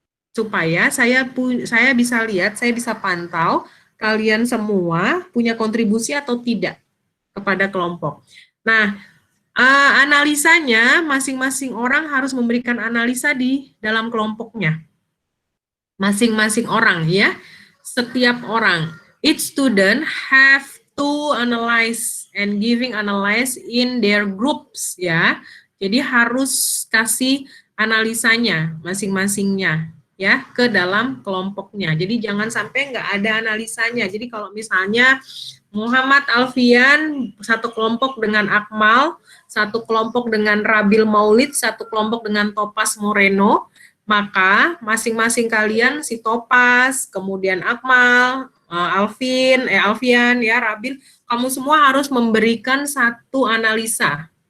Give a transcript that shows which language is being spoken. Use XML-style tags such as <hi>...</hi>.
<id>Supaya saya bisa lihat, saya bisa pantau kalian semua punya kontribusi atau tidak kepada kelompok. Nah, analisanya masing-masing orang harus memberikan analisa di dalam kelompoknya. Masing-masing orang ya. Setiap orang.</id> <en>Each student have to analyze and giving analyze in their groups ya.</en> <id>Jadi harus kasih analisanya masing-masingnya ya ke dalam kelompoknya. Jadi jangan sampai nggak ada analisanya. Jadi kalau misalnya Muhammad Alfian satu kelompok dengan Akmal, satu kelompok dengan Rabil Maulid, satu kelompok dengan Topas Moreno, maka masing-masing kalian si Topas, kemudian Akmal, Alfian, ya Rabil, kamu semua harus memberikan satu analisa.</id>